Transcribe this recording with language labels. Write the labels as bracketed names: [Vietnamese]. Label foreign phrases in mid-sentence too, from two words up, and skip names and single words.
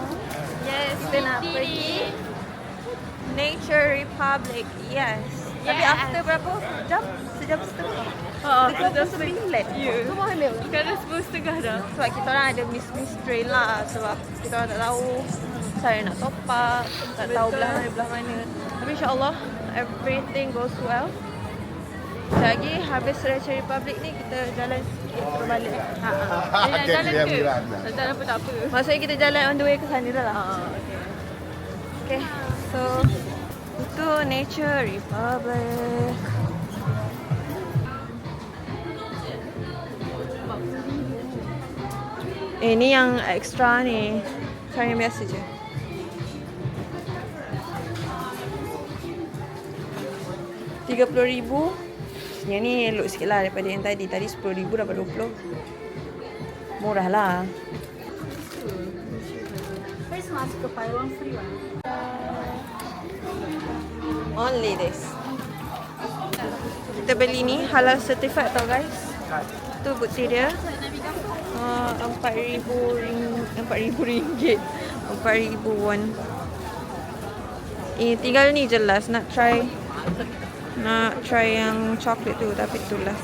[Malay] Yes, kita nak pergi Nature Republic. Yes. Tapi after berapa jam? Sejam setengah. Dekat pukul 9. Ya. Sekarang 10.30 dah. Sebab kita orang ada [English] miss train [Malay] lah. Sebab kita orang tak tahu cara nak [English] top up, [Malay] tak tahu belah mana. Tapi insyaAllah [English] everything goes well. [Malay] Sekejap lagi habis Nature Republic ni kita jalan sikit berbalik. Jalan ke? Tak jalan pun tak apa. Maksudnya kita jalan [English] on the way [Malay] ke sana dah lah. Okay. So itu Nature Republic. Ni yang extra ni. Sekarang yang biasa je. $30,000. Yang ni elok sikit lah daripada yang tadi. Tadi $10,000 dapat 20. Murah lah. [English] Face mask [Malay] ke [English] buy one free one. Only this. [Malay] Kita beli ni [English] halal certified [Malay] tau guys. Tu bukti dia. RM4,000. RM4,000 won. Tinggal ni je last. Nak try yang coklat tu. Tapi tu last.